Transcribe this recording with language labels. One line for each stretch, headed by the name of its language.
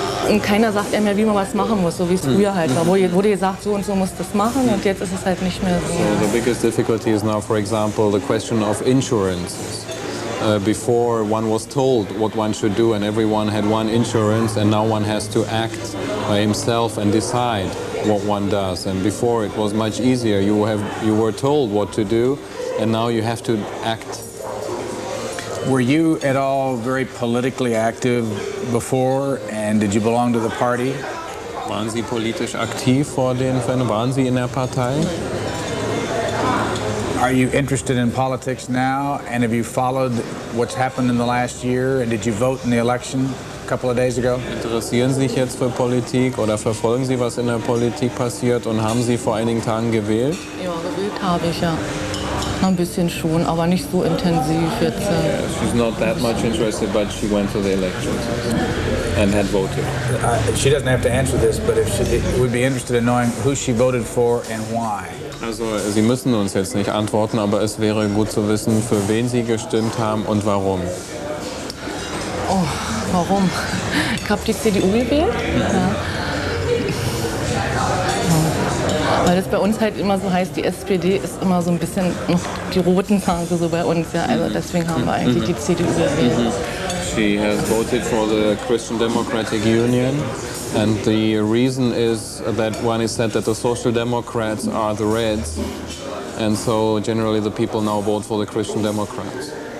German: Und keiner sagt einem mehr, wie man was machen muss, so wie es früher halt war. Wurde gesagt, so und so muss das machen und jetzt ist es halt nicht mehr so.
English: So the biggest difficulty is now, for example, the question of insurances. Before one was told what one should do and everyone had one insurance, and now one has to act by himself and decide what one does. And before it was much easier. You were told what to do and now you have to act. Were you at all very politically active before, and did you belong to the party?
German: Waren Sie politisch aktiv vor den Fällen? Waren Sie in der Partei?
English: Are you interested in politics now, and have you followed what's happened in the last year, and did you vote in the election a couple of days ago?
German: Interessieren Sie sich jetzt für Politik oder verfolgen Sie, was in der Politik passiert, und haben Sie vor einigen Tagen gewählt? Ja, gewählt habe ich ja. Ein bisschen schon, aber nicht so intensiv jetzt.
English: She's not that much interested, but she went to the elections and had voted. She doesn't have to answer this, but if she would be interested in knowing who she voted for and why.
German: Also, Sie müssen uns jetzt nicht antworten, aber es wäre gut zu wissen, für wen Sie gestimmt haben und warum. Oh, warum? Ich habe die CDU gewählt. Ja. Weil das bei uns halt immer so heißt, die SPD ist immer so ein bisschen noch die roten Phase so bei uns. Ja. Also deswegen haben wir eigentlich die CDU gewählt.
English: She has voted for the Christian Democratic Union, and the reason is that one is said that the Social Democrats are the Reds, and so generally the people now vote for the Christian Democrats.